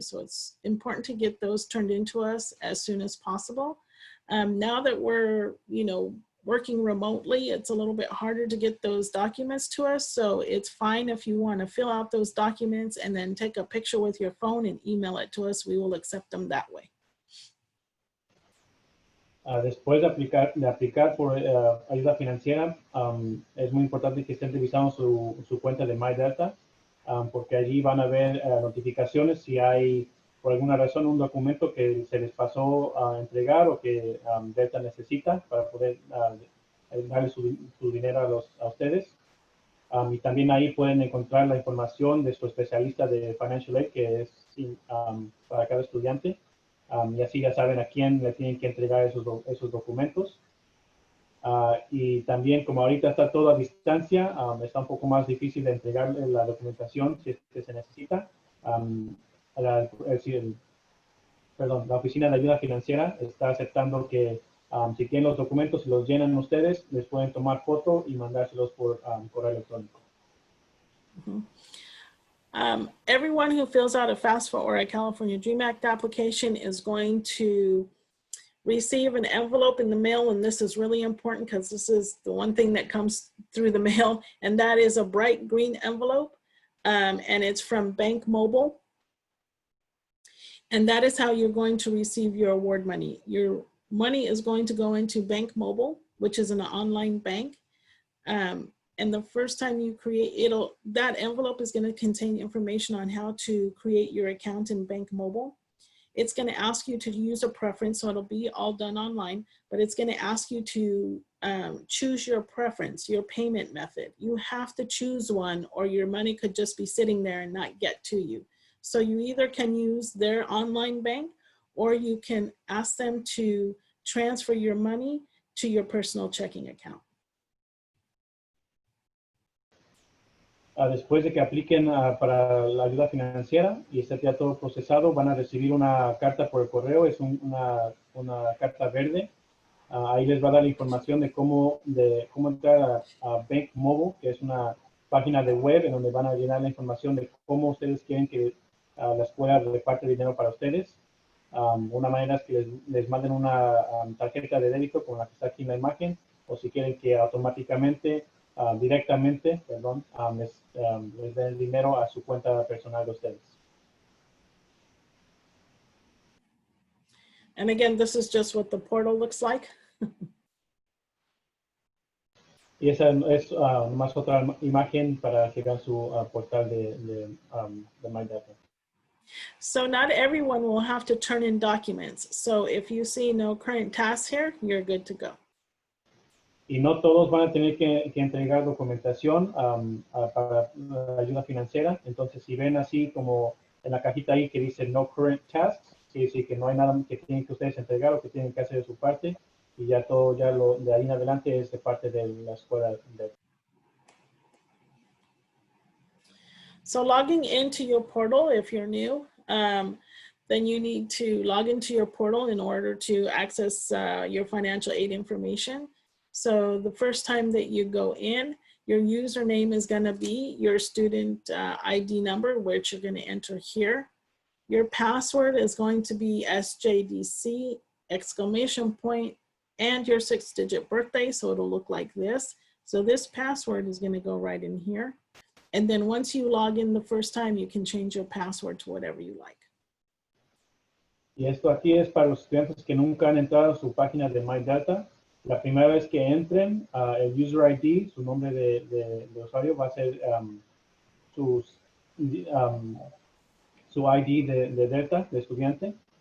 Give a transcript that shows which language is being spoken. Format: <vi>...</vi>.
<en>So it's important to get those turned into us as soon as possible. Now that we're, working remotely, it's a little bit harder to get those documents to us. So it's fine if you want to fill out those documents and then take a picture with your phone and email it to us. We will accept them that way.</en> <es>Después de aplicar por ayuda financiera, es muy importante que estén revisando su cuenta de MyDelta, porque allí van a ver notificaciones si hay, por alguna razón, un documento que se les pasó a entregar o que Delta necesita para poder darle su dinero a ustedes. Y también ahí pueden encontrar la información de su especialista de Financial Aid, que es para cada estudiante. Y así ya saben a quién le tienen que entregar esos documentos. Y también, como ahorita está todo a distancia, está un poco más difícil de entregar la documentación si es que se necesita. La Oficina de Ayuda Financiera está aceptando que si tienen los documentos y los llenan ustedes, les pueden tomar foto y mandárselos por correo electrónico.</es> <en>Everyone who fills out a FAFSA or a California Dream Act application is going to receive an envelope in the mail, and this is really important because this is the one thing that comes through the mail, and that is a bright green envelope, and it's from Bank Mobile. And that is how you're going to receive your award money. Your money is going to go into Bank Mobile, which is an online bank. And the first time you create, that envelope is going to contain information on how to create your account in Bank Mobile. It's going to ask you to use a preference, so it'll be all done online, but it's going to ask you to choose your preference, your payment method. You have to choose one or your money could just be sitting there and not get to you. So you either can use their online bank or you can ask them to transfer your money to your personal checking account.</en> <es>Después de que apliquen para la ayuda financiera y esté ya todo procesado, van a recibir una carta por el correo, es una carta verde. Ahí les va a dar la información de cómo entrar a Bank Mobile, que es una página de web en donde van a llenar la información de cómo ustedes quieren que la escuela reparte dinero para ustedes. Una manera es que les manden una tarjeta de débito como la que está aquí en la imagen, o si quieren que automáticamente, directamente, les den el dinero a su cuenta personal de ustedes.</es> <en>And again, this is just what the portal looks like.</en> <es>Y esa es más otra imagen para que vean su portal de MyData.</es> <en>So not everyone will have to turn in documents. So if you see no current tasks here, you're good to go.</en> <es>Y no todos van a tener que entregar documentación para la ayuda financiera. Entonces, si ven así como en la cajita ahí que dice no current tasks, quiere decir que no hay nada que tienen que ustedes entregar o que tienen que hacer de su parte. Y ya todo, de ahí en adelante es de parte de la escuela.</es> <en>So logging into your portal, if you're new, then you need to log into your portal in order to access your financial aid information. So the first time that you go in, your username is going to be your student ID number, which you're going to enter here. Your password is going to be SJDC, ! And your 6-digit birthday. So it'll look like this. So this password is going to go right in here. And then once you log in the first time, you can change your password to whatever you like.</en> <es>Y esto aquí es para los estudiantes que nunca han entrado a su página de MyData. La primera vez que entren, el user ID, su nombre de usuario, va a ser su ID de Delta, de estudiante.</es>